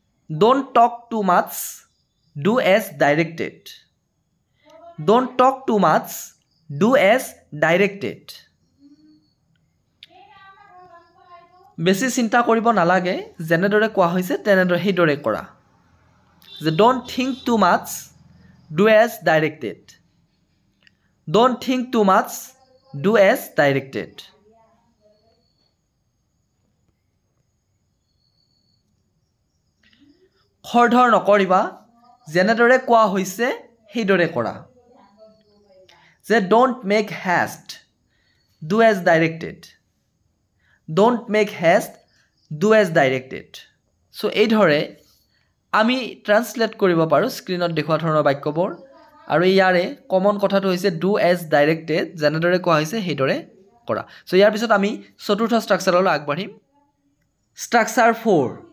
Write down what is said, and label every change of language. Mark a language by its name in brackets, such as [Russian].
[English] Don't talk too much, do as directed. Don't talk too much, do as directed. [Assamese] বেছি চিন্তা কৰিব নালাগে, যেনেদৰে কোৱা হৈছে তেনেদৰে সেইদৰে কৰা। [English] যে don't think too much, do as directed. Don't think too much, do as directed. [Assamese] খৰধৰ নকৰিবা, যেনেদৰে কোৱা হৈছে সেইদৰে কৰা। [English] যে don't make haste, do as directed. Don't make haste, do as directed. [Assamese] So এই ধৰে আমি ট্ৰান্সলেট কৰিব পাৰোঁ স্ক্ৰীনত দেখুওৱা ধৰণৰ বাক্যবোৰ। আৰু ইয়াৰে কমন কথাটো হৈছে [English] do as directed, [Assamese] যেনেদৰে কোৱা হৈছে সেইদৰে কৰা। সো ইয়াৰ পিছত আমি চতুৰ্থ ষ্ট্ৰাকচাৰলৈ আগবাঢ়িম। ষ্ট্ৰাকচাৰ 4।